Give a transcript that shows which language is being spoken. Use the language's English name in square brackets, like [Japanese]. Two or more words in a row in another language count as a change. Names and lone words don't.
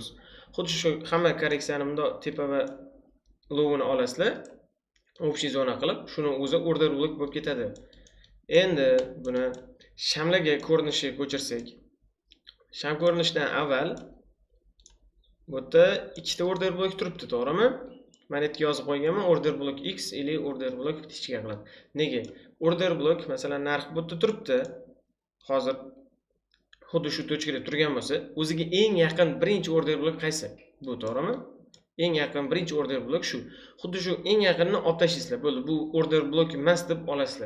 [Uzbek] Xuddi shu hamma korreksiyani bunday tepa va low'ini olasizlar, общий zona qilib, shuni o'zi [English] order block [Uzbek] bo'lib ketadi. Endi buni shamlarga ko'rinishga ko'chirsak, sham ko'rinishidan avval bu yerda ikkita [English] order block [Uzbek] turibdi, to'g'rimi? Mana yerga yozib qo'yganman, [English] order block [Uzbek] X ili [English] order block [Uzbek] kichikga qiladi. Nega? [English] Order block, [Uzbek] masalan, narx bu yerda turibdi. Hozir xuddi shu tochkada turgan bo'lsa, o'ziga eng yaqin birinchi [English] order block [Uzbek] qaysi? Bu, to'g'rimi? Eng yaqin birinchi [English] order block [Uzbek] shu. Xuddi shu eng yaqinni olib tashlaysizlar. Bo'ldi, bu [English] order block [Uzbek] emas deb olasizlar.